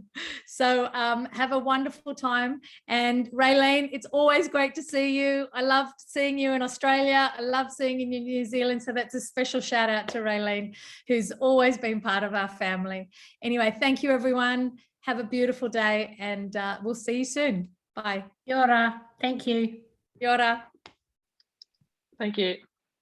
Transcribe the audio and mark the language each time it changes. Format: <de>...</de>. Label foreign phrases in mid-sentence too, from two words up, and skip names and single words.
<en>So have a wonderful time. And Raelene, it's always great to see you. I loved seeing you in Australia. I love seeing you in New Zealand. So that's a special shout out to Raelene, who's always been part of our family. Anyway, thank you, everyone. Have a beautiful day, and we'll see you soon. Bye.</en> <mi>Kia ora.</mi> <en>Thank you.</en> <mi>Kia ora.</mi> <en>Thank you.</en>